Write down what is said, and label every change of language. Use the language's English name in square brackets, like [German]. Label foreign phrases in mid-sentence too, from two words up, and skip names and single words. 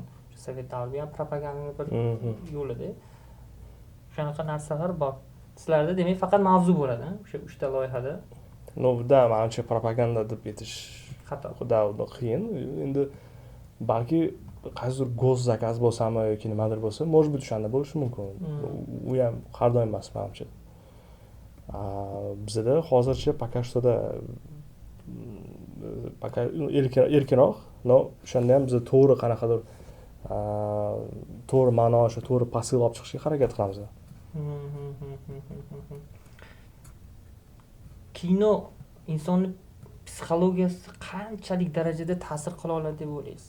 [Uzbek] O'sha Sovet davrida ham propagandaning bir yo'lida. Shunaqa narsalar bor. Sizlarda demak faqat mavzu bo'ladi, o'sha 3 ta loyihada. Da, menimcha propaganda deb aytish xato. Xudo qiyin. Endi balki qaysidir go'z zakaz bo'lsami yoki nimadir bo'lsa, [Russian] может быть, [Uzbek] o'shanda bo'lishi mumkin. U ham har doim emas, menimcha. Bizda hozircha [Russian] пока что- [Uzbek] da erkinroq, но o'shanda ham biz to'g'ri qanaqadir to'g'ri ma'no, o'sha to'g'ri posl olib chiqishga harakat qilamiz. Kino insonning psixologiyasiga qanchalik darajada ta'sir qila oladi deb o'ylaysiz?